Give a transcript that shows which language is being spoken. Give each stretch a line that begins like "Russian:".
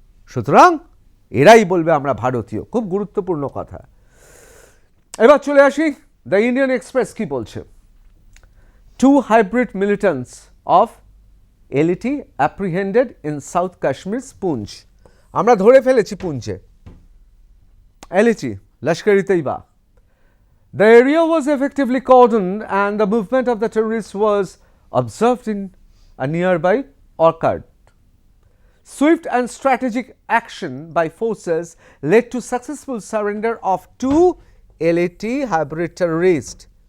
Bangla: সুতরাং এরাই বলবে আমরা ভারতীয়। খুব গুরুত্বপূর্ণ কথা। এবার চলে আসি দ্য ইন্ডিয়ান এক্সপ্রেস কি বলছে।
English: 2 hybrid militants of LET apprehended in South Kashmir's Poonch.
Bangla: আমরা ধরে ফেলেছি পুঞ্চে LET, Lashkar-e-Taiba.
English: The area was effectively cordoned and the movement of the terrorists was observed in a nearby orchard. Swift and strategic action by forces led to successful surrender of 2 LET hybrid terrorists.